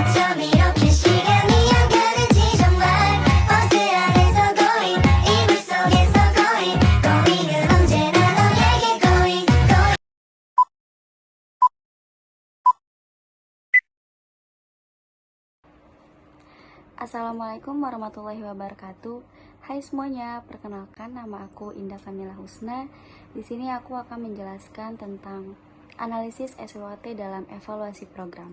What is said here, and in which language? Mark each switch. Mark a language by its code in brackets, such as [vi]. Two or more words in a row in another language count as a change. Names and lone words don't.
[ko] 밤 이렇게 시간이 안 가는지 정말 버스 안에서 going 이불 속에서 going 은 언제나 너에게 going [ar] السلام عليكم ورحمة الله وبركاته. [id] Hai semuanya, perkenalkan nama aku Indah Kamila Husna. Di sini aku akan menjelaskan tentang analisis SWOT dalam evaluasi program.